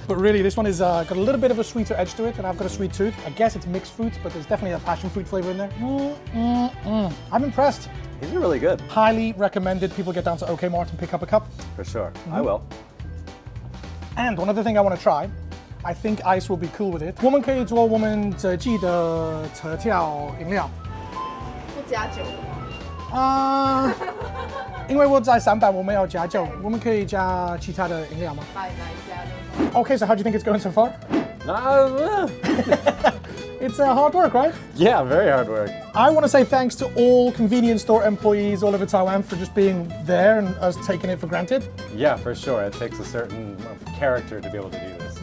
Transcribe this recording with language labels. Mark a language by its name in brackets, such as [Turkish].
[English] But really, this one is got a little bit of a sweeter edge to it, and I've got a sweet tooth. I guess it's mixed fruits, but there's definitely a passion fruit flavor in there. I'm impressed. These are really good. Highly recommended people get down to OKmart and pick up a cup. For sure. I will. And one other thing I want to try, I think Ice will be cool with it. [Chinese] 我们可以做我们这季的特调饮料。不加酒的吗？因为我在上班，我们要加酒，我们可以加其他的饮料吗？来加就好。 [English] Okay, so how do you think it's going so far? It's hard work, right? Yeah, very hard work. I want to say thanks to all convenience store employees all over Taiwan for just being there and us taking it for granted. Yeah, for sure. It takes a certain character to be able to do this.